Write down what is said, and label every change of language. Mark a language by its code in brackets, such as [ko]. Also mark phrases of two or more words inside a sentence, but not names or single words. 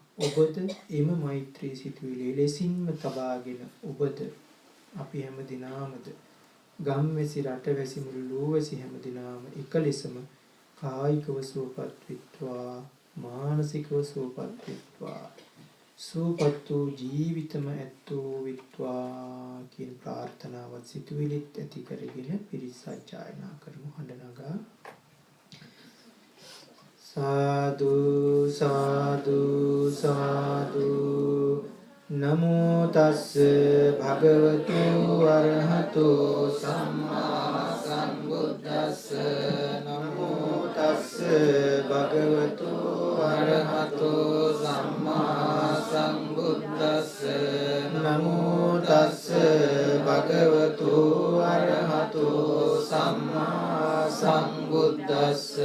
[si] ඔබද එම මෛත්‍රී සිතුවිලි ලෙසින්ම තබාගෙන ඔබද අපි හැම දිනාමද ගම්වැසි රටවැසි මුළු ලෝවැසි හැම දිනාම එක ලෙසම කායිකව සුවපත් වෙත්වා, මානසිකව සුවපත් වෙත්වා, සුවපත් වූ ජීවිතම ඇත්තෝ විත්වා කියන ප්‍රාර්ථනාවත් සිතුවිලිත් ඇති කරගෙන පිරිත් සජ්ජායනා කරමු. හඬ නගා සාදු සාදු සාදු [pi] නමෝ තස්ස භගවතු අරහතෝ සම්මා සම්බුද්දස්ස නමෝ තස්ස භගවතු අරහතෝ සම්මා සම්බුද්දස්ස නමෝ තස්ස භගවතු අරහතෝ සම්මා සම්බුද්දස්ස